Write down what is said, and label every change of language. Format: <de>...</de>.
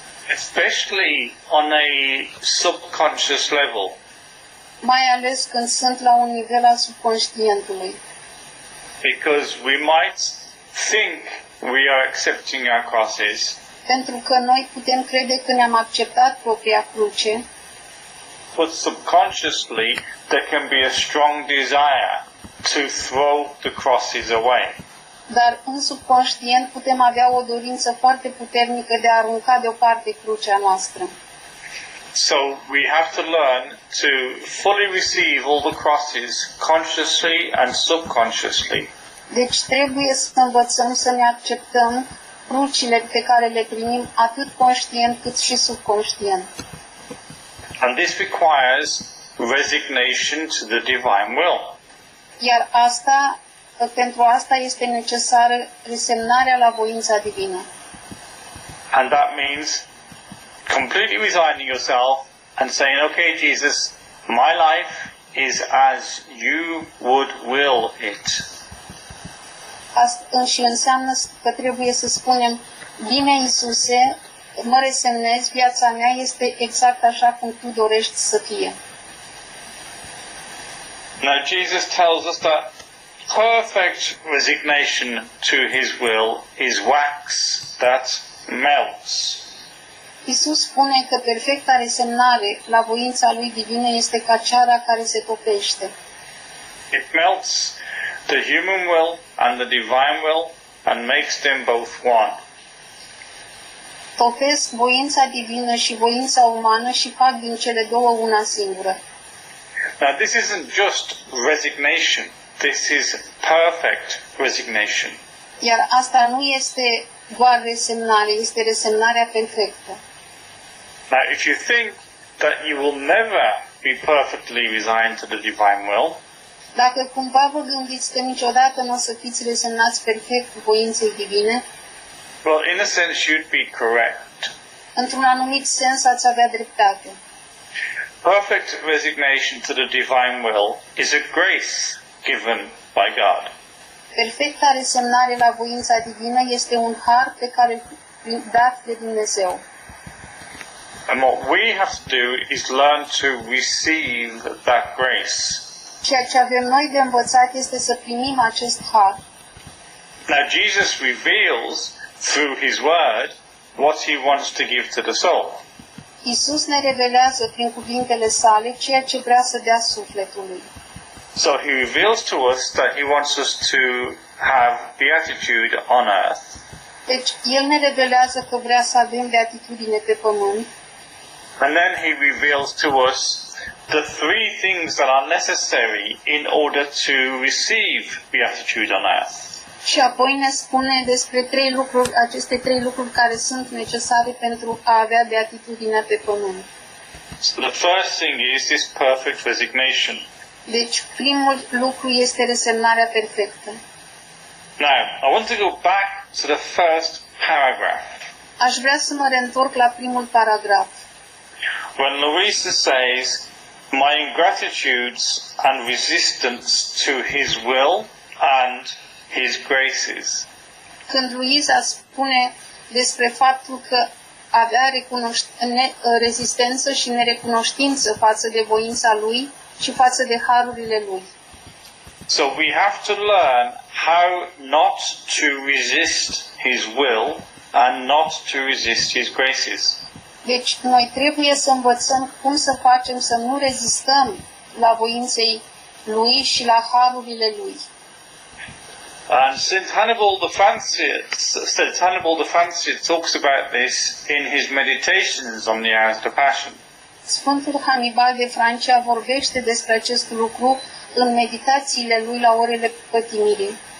<en>Especially on a subconscious level.</en> <ro>Mai ales când sunt la un nivel al subconștientului.</ro> <en>Because we might think we are accepting our crosses,</en> <ro>Pentru că noi putem crede că ne-am acceptat propria cruce,</ro> <en>but subconsciously there can be a strong desire to throw the crosses away.</en> <ro>dar în subconștient putem avea o dorință foarte puternică de a arunca deoparte crucea noastră.</ro> <en>So we have to learn to fully receive all the crosses consciously and subconsciously.</en> <ro>Deci trebuie să învățăm să ne acceptăm crucile pe care le primim atât conștient cât și subconștient.</ro> <en>And this requires resignation to the divine will.</en> <ro>Iar pentru asta este necesară resemnarea la voința divină.</ro> <en>And that means completely resigning yourself and saying, okay, Jesus, my life is as you would will it.</en> <ro>Asta și înseamnă că trebuie să spunem, bine Iisuse, mă resemnez, viața mea este exact așa cum Tu dorești să fie.</ro> <en>Now Jesus tells us that perfect resignation to his will is wax that melts.</en> <ro>Iisus spune că perfecta resemnare la voința Lui divină este ca ceara care se topește.</ro> <en>It melts the human will and the divine will and makes them both one.</en> <ro>Topesc voința divină și voința umană și fac din cele două una singură.</ro> <en>Now this isn't just resignation, this is perfect resignation.</en> <ro>Iar asta nu este doar resemnare, este resemnarea perfectă.</ro> <en>Now if you think that you will never be perfectly resigned to the divine will,</en> <ro>Dacă cumva vă gândiți că niciodată nu o să fiți resemnați perfect voinței divine,</ro> <en>well, in a sense you'd be correct.</en> <ro>într-un anumit sens ați avea dreptate.</ro> <en>Perfect resignation to the divine will is a grace given by God.</en> <ro>Perfecta resemnare la voința divină este un har pe care dat de Dumnezeu.</ro> <en>And what we have to do is learn to receive that grace.</en> <ro>Ceea ce avem noi de învățat este să primim acest har.</ro> <en>Now Jesus reveals through his word what he wants to give to the soul.</en> <ro>Iisus ne revelează prin cuvintele sale ceea ce vrea să dea sufletului.</ro> <en>So he reveals to us that he wants us to have beatitude on earth.</en> <ro>Deci, El ne revelează că vrea să avem beatitudine pe pământ.</ro> <en>And then he reveals to us the three things that are necessary in order to receive beatitude on earth.</en> <ro>Și apoi ne spune despre aceste trei lucruri care sunt necesare pentru a avea beatitudinea pe pământ.</ro> <en>So the first thing is this perfect resignation.</en> <ro>Deci, primul lucru este resemnarea perfectă.</ro> <en>Now, I want to go back to the first paragraph.</en> <ro>Aș vrea să mă reîntorc la primul paragraf.</ro> <en>When Louisa says, my ingratitudes and resistance to his will and his graces.</en> <ro>Când Luiza spune despre faptul că avea rezistență și nerecunoștință față de voința lui și față de harurile lui.</ro> <en>So we have to learn how not to resist his will and not to resist his graces.</en> <ro>Deci noi trebuie să învățăm cum să facem să nu rezistăm la voinței lui și la harurile lui.</ro> <en>And St. Hannibal the Fancier talks about this in his meditations on the hours of the Passion.</en> <ro>Sfântul Hannibal de Francia vorbește despre acest lucru în meditațiile lui la orele pătimirii.</ro>